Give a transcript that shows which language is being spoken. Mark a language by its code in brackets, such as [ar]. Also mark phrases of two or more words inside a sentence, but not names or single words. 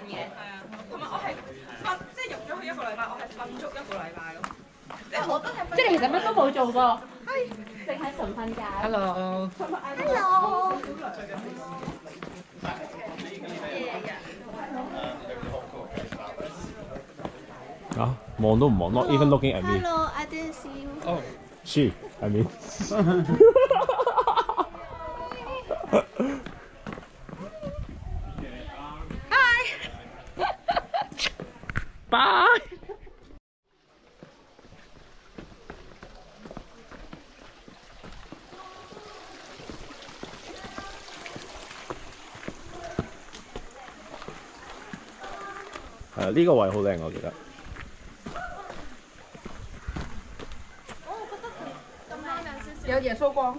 [yue] 係啊，同埋我係瞓，即係入咗去1個禮拜，我係瞓足1個禮拜咯。即係我都係。即係你其實乜都冇做過，淨係純瞓覺。 Hello。 Hello。啊，望都唔望 ， [en] not even looking at me。 Hello, I didn't see you. Oh. She, I mean. Bye. [yue] 係啊，呢個位好靚，我記得。有耶穌光。